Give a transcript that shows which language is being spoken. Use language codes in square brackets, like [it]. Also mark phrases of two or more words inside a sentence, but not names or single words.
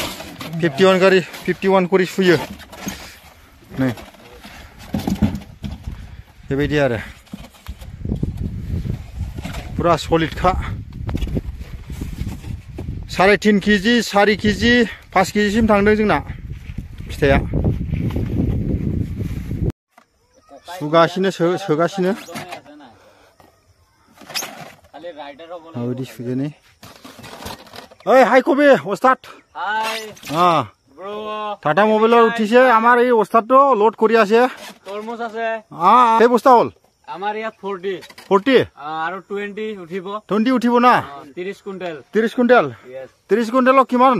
[brx] 51 करि सुयो नै बेबायदि आरो पुरा सलिडखा 3.5 केजि 4 केजि 5 केजिसिम थांदों जोंना फिथाइया सुगासिनो सोगासिनो माबायदि सुयो नै ओइ [as] হাই কবি ওস্তাদ হাই ব্রো টাটা মোবাইলৰ উঠিছে আমাৰ এই ওস্তাদটো লোড কৰি আছে তৰমুজ আছে সেই বস্তা হল আমাৰ ইয়াত 40 40 আৰু 20 উঠিব 20 উঠিব না 30 কুইণ্টেল 30 কুইণ্টেল 30 কুইণ্টেলক কিমান